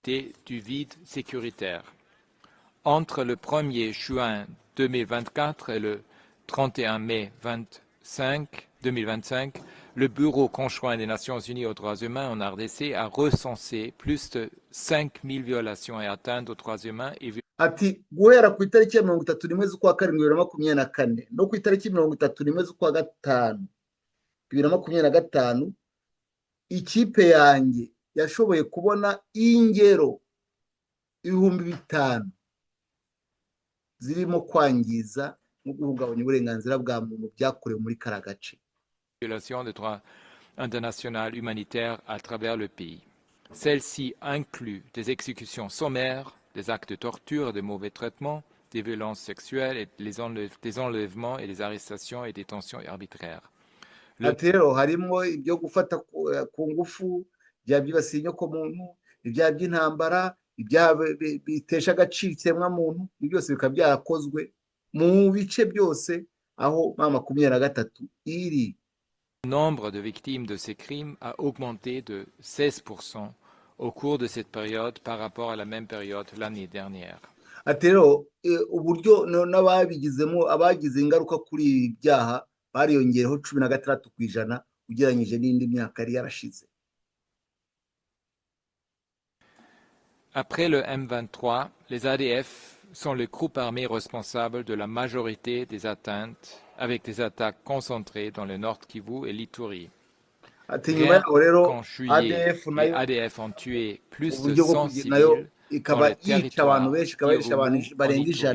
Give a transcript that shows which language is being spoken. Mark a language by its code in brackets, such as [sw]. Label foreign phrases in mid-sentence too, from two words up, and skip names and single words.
[fr] du vide sécuritaire. Entre le 1er juin 2024 et le 31 mai 2025, le Bureau conjoint des Nations Unies aux droits humains en RDC a recensé plus de 5000 violations et atteintes aux droits humains et [rw] ati guhera ku itariki ya 31 z'ukwa karindwi 2024 no ku itariki 31 z'ukwa gatanu 2025 ikipe yanjye yashoboye kubona ingero 5,000 zirimo kwangiza no guhungabanya uburenganzira bwa muntu byakorewe muri kara gace. [fr] Violations des droits internationaux humanitaires à travers le pays. Celles-ci incluent des exécutions sommaires, des actes de torture et de mauvais traitements, des violences sexuelles, et des enlèvements et des arrestations et détentions arbitraires. [rw] Ati rero harimo ibyo gufata ku ngufu, ibyaha byibasiye inyokomuntu, ibyaha by'intambara, ibyaha bitesha agaciro ikiremwamuntu, ibi byose bikaba byarakozwe mu bice byose aho 23 iri. [fr] Le nombre de victimes de ces crimes a augmenté de 16% au cours de cette période par rapport à la même période l'année dernière. [rw] Ati rero uburyo n'ababigizemo abagize ingaruka kuri ibi byaha bariyongereho 16% ugereranyije n'indi myaka yari yarashize. [fr] Après le M23, les ADF sont le groupe armé responsable de la majorité des atteintes, avec des attaques concentrées dans le Nord Kivu et l'Ituri. Rien qu'en juillet, les ADF ont tué plus de 100 civils dans le territoire d'Irumu en Ituri.